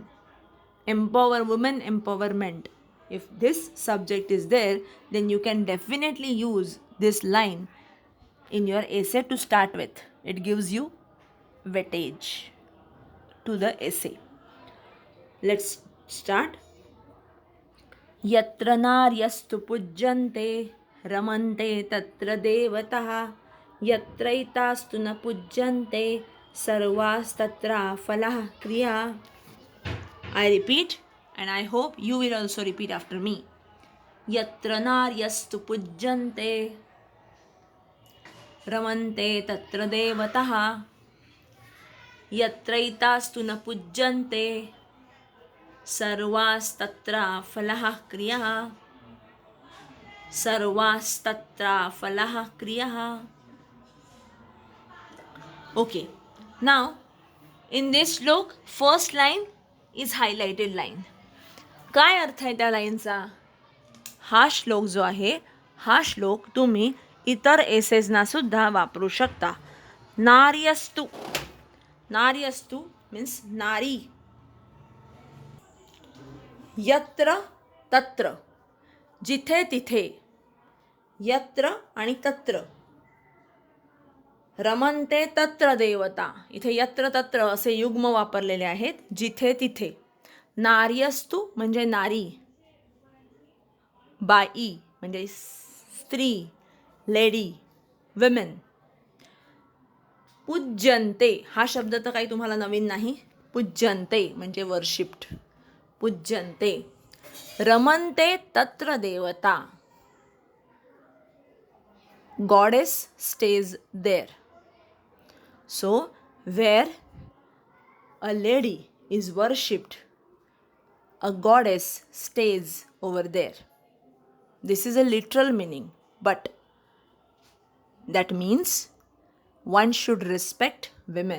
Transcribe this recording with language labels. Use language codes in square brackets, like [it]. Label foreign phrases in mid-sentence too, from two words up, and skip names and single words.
[en] Empower women, empowerment. If this subject is there, then you can definitely use this line in your essay to start with. It gives you weightage to the essay. Let's start. [sa] यत्र नार्यस्तु पूज्यन्ते रमन्ते तत्र देवताः यत्रैतास्तु न पूज्यन्ते सर्वास्तत्राफलाः क्रियाः. [en] I repeat and I hope you will also repeat after me. [sa] यत्र नार्यस्तु पूज्यन्ते रमन्ते तत्र देवतः यत्रैतास्तु न पूज्यन्ते सर्वास्तत्राफलः क्रियः सर्वास्तत्राफलः क्रियः. [en] Okay, now in this श्लोक first line is highlighted line. [mr] काय अर्थ आहे त्या लाईनचा? हा श्लोक जो आहे हा श्लोक तुम्ही इतर एसेसना सुद्धा वापरू शकता. [sa] नार्यस्तु, नार्यस्तु [mr] मीन्स नारी. [sa] यत्र तत्र, [mr] जिथे तिथे. यत्र आणि तत्र. [sa] रमन्ते तत्र देवता, [mr] इथे [sa] यत्र तत्र [mr] असे युग्म वापरलेले आहेत, जिथे तिथे. नार्यस्तु म्हणजे नारी, बाई म्हणजे स्त्री, [en] lady, women. [mr] पूज्यन्ते हा शब्द तर काही तुम्हाला नवीन नाही. पूज्यन्ते म्हणजे वर्शिप्ड. पूज्यन्ते. [sa] रमन्ते तत्र देवता, [en] goddess stays there. So, where a lady is worshipped, a goddess stays over there. This is a literal meaning, but that means one should respect women.